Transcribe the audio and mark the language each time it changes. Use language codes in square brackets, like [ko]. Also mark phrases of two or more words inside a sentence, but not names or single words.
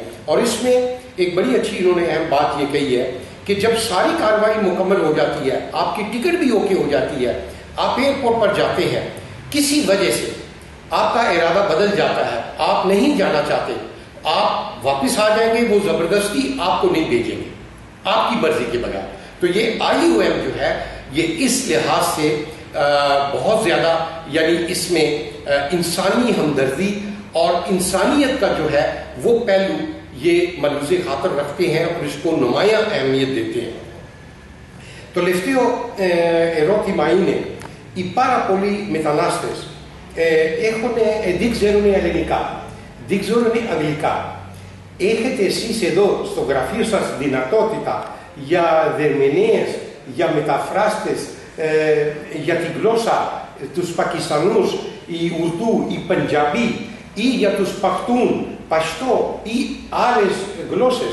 [ur] اور اس میں ایک بڑی اچھی انہوں نے اہم بات یہ کہی ہے کہ جب ساری کارروائی مکمل ہو جاتی ہے، آپ کی ٹکٹ بھی اوکے ہو جاتی ہے، آپ ایئرپورٹ پر جاتے ہیں، کسی وجہ سے آپ کا ارادہ بدل جاتا ہے، آپ نہیں جانا چاہتے، آپ واپس آ جائیں گے، وہ زبردستی آپ کو نہیں بھیجیں گے آپ کی مرضی کے بغیر. تو یہ IOM جو ہے یہ اس لحاظ سے بہت زیادہ، یعنی اس میں انسانی ہمدردی اور انسانیت کا جو ہے وہ پہلو یہ ملحوظِ خاطر رکھتے ہیں اور اس کو نمایاں اہمیت دیتے ہیں. [el] Το τελευταίο ερώτημα είναι, οι πάρα πολλοί μετανάστες δεν ξέρουν ελληνικά, δεν ξέρουν αγγλικά. Έχετε εσείς εδώ στο γραφείο σας δυνατότητα για διερμηνείς, για μεταφράστες, για τη γλώσσα τους Πακιστανούς, οι Ουρδού, οι Πεντζαμπί, ή για τους Παχτούν, Παστό ή άλλες γλώσσες?